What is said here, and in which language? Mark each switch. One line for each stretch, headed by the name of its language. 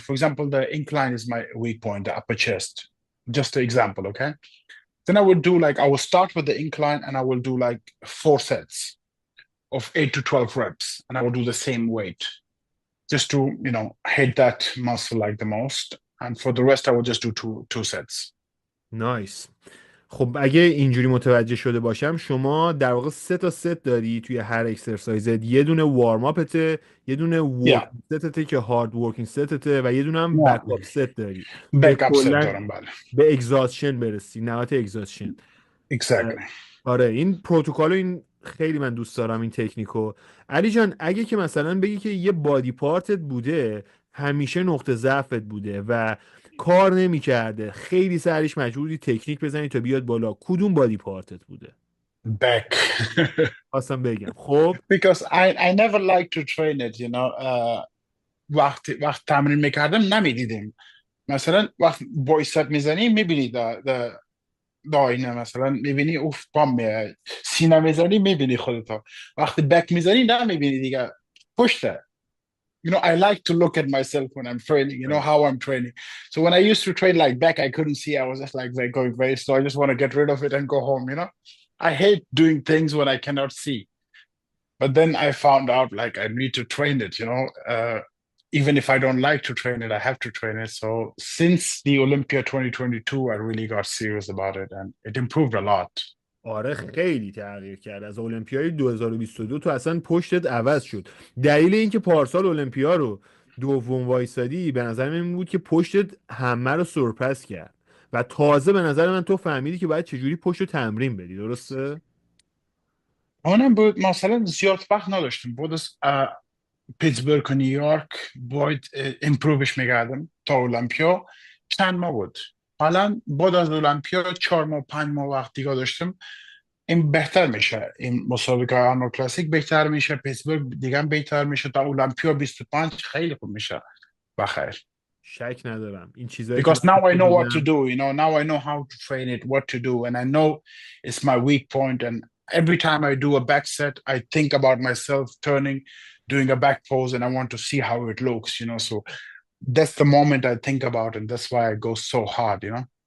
English: For example, the incline is my weak point, the upper chest. Just an example, okay? Then I will start with the incline, and I will do like 4 sets of 8 to 12 reps, and I will do the same weight just to, hit that muscle like the most. And for the rest, I will just do two sets. Nice.
Persian: خب اگه اینجوری متوجه شده باشم شما در واقع 3 تا ست داری توی هر اکسرسایزت. یه دونه وارم اپته، یه دونه ورک ستته که هارد ورکینگ ستته و یه دونه هم بک اپ ست داری که
English: Back up set
Persian: کلا دارم، بله. به اگزاستشن برسی، نهایت اگزاستشن.
English: Exactly.
Persian: آره این پروتکل این خیلی من دوست دارم این تکنیکو. علی جان اگه که مثلا بگی که یه بادی پارتت بوده همیشه نقطه ضعفت بوده و کار نمی‌کرده، خیلی سرش مجبوری تکنیک بزنی تا بیاد بالا، کدوم بادی پارتت بوده؟
English: Back.
Persian: خواستم بگم خب
English: Because I never like to train it,
Persian: وقت تمرین میکردم نمیدیدیم. مثلا وقت بایسپ میزنی میبینی داینه مثلا میبینی اوف بام میاد، سینه میزنی میبینی خودتا، وقتی بک میزنی نمیبینی دیگه پشته.
English: You know, I like to look at myself when I'm training, you know, how I'm training. So when I used to train like back, I couldn't see. I was just like going very slow. I just want to get rid of it and go home, you know. I hate doing things when I cannot see. But then I found out like I need to train it, you know. Even if I don't like to train it, I have to train it. So since the Olympia 2022, I really got serious about it and it improved a lot.
Persian: آره خیلی تغییر کرد. از المپیای 2022 تو اصلا پشتت عوض شد. دلیل اینکه پارسال المپیا رو دوم وایسادی به نظر من این بود که پشتت همه رو سرپس کرد و تازه به نظر من تو فهمیدی که باید چجوری پشت رو تمرین بدی. درسته؟ اونم بود مثلا زیاد وقت نداشتم بود از پیتسبورگ و نیویورک باید امپرووش میکردم تا المپیا چند ماه بود. حالا بعد از المپیا 4 ماه 5 ماه وقت دیگه داشتم، این بهتر میشه، این مسابقه آرنولد کلاسیک بهتر میشه، پیتسبورگ دیگه هم بهتر میشه، تا المپیا 25 خیلی خوب میشه بخیر. شک ندارم این چیزایی که
English: Because
Persian: من
English: now I know what to
Persian: دیدم.
English: do, you know, now I know how to train it, what to do, and I know it's my weak point. And every time I do a back set, I think about myself turning, doing a back pose, and I want to see how it looks, you know. So that's the moment I think about, and that's why I go so hard, you know.